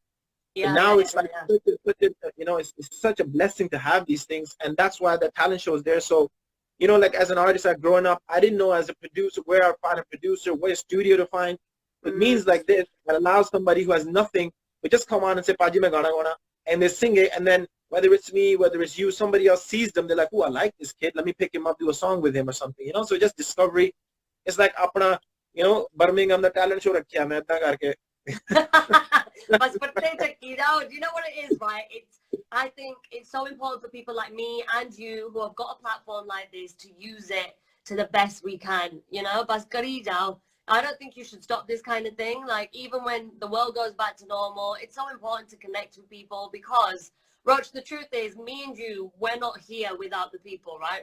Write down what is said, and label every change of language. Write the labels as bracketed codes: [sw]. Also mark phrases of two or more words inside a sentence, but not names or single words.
[en] Yeah, now it's like, you know, it's such a blessing to have these things. And that's why the talent show is there. So, you know, like as an artist, I've grown up, I didn't know as a producer where I find a producer, where a studio to find. It means like this, that allows somebody who has nothing to just come on and say, [pa] ਪਾਜੀ, ਮੈਂ ਗਾਣਾ ਗਾਣਾ, [en] and they sing it. And then whether it's me, whether it's you, somebody else sees them, they're like, oh, I like this kid. Let me pick him up, do a song with him or something, you know? So just discovery. It's like, apna, you know, Birmingham, the talent show, [pa] ਰੱਖਿਆ ਮੈਂ ਇੱਦਾਂ ਕਰਕੇ. [en] You know, do you know what it is, right? I think it's so important for people like me and you who have got a platform like this to use it to the best we can, you know? [pa] ਬਸ ਕਰੀ ਜਾਓ. [en] I don't think you should stop this kind of thing. Like, even when the world goes back to normal, it's so important to connect with people because, Roach, the truth is, me and you, we're not here without the people, right?